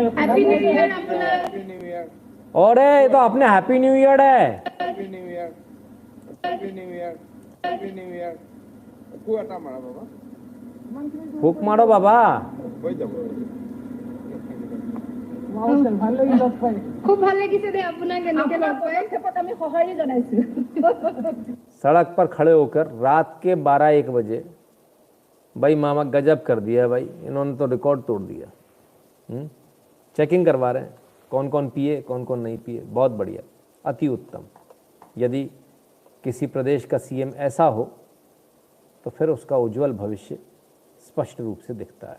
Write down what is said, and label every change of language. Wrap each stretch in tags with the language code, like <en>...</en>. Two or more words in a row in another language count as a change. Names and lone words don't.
<en>Happy New Year. और ये तो अपने Happy New Year है। Happy New Year, Happy New Year, Happy New Year.</en> <hi>कुआटा मारा बाबा, फूक मारो बाबा। वही दबो।</hi> <as>খুব ভাল লাগিছে দে আপোনাক এনেকে লগ পাই আমি সহায় জনাইছো</as> <hi>सड़क पर खड़े होकर रात के 12-1 बजे भाई मामा गजब कर दिया भाई, इन्होंने तो रिकॉर्ड तोड़ दिया। चेकिंग करवा रहे हैं कौन कौन पिए कौन कौन नहीं पिए, बहुत बढ़िया, अति उत्तम। यदि किसी प्रदेश का सीएम ऐसा हो तो फिर उसका उज्जवल भविष्य स्पष्ट रूप से दिखता है।</hi>